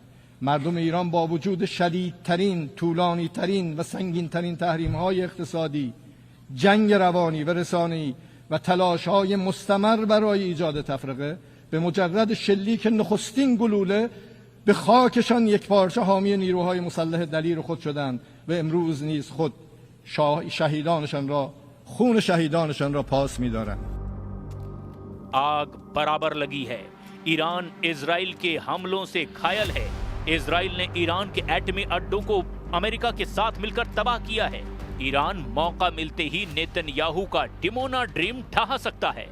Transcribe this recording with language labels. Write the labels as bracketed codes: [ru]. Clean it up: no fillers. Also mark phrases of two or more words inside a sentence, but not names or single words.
[fa] مردم ایران با وجود شدیدترین، طولانیترین و سنگینترین تحریم‌های اقتصادی، جنگ روانی و رسانه‌ای و تلاش‌های مستمر برای ایجاد تفرقه به مجرد شلیک نخستین گلوله به خاکشان یکپارچه حامی نیروهای مسلح دلیر خود شدند و امروز نیز خود خون شهیدانشان را پاس می‌دارند. [hi] आग बराबर लगी है। ईरान इजराइल के हमलों से घायल है। इजराइल ने ईरान के एटमी अड्डों को अमेरिका के साथ मिलकर तबाह किया है। ईरान मौका मिलते ही नेतन्याहू का डिमोना ड्रीम ढहा सकता है।